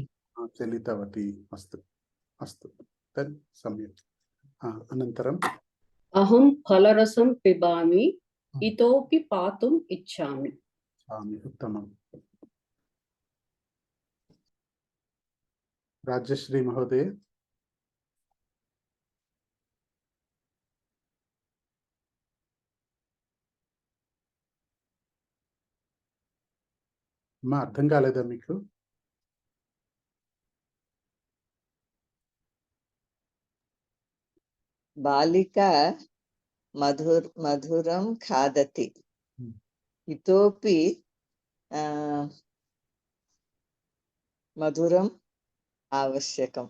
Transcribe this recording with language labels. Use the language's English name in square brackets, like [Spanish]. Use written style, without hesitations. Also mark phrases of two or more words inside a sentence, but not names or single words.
[Sanskrit] चलितवती। अस्तु अस्तु, तत् सम्यक्। अनन्तरम् अहं फलरसं पिबामि, इतोपि पातुम् इच्छामि। उत्तमम्। राजश्री महोदय। [Telugu] మా అర్థం కాలేదా మీకు? [Sanskrit] बालिका मधुरं खादति, इतोपि मधुरम् आवश्यकम्।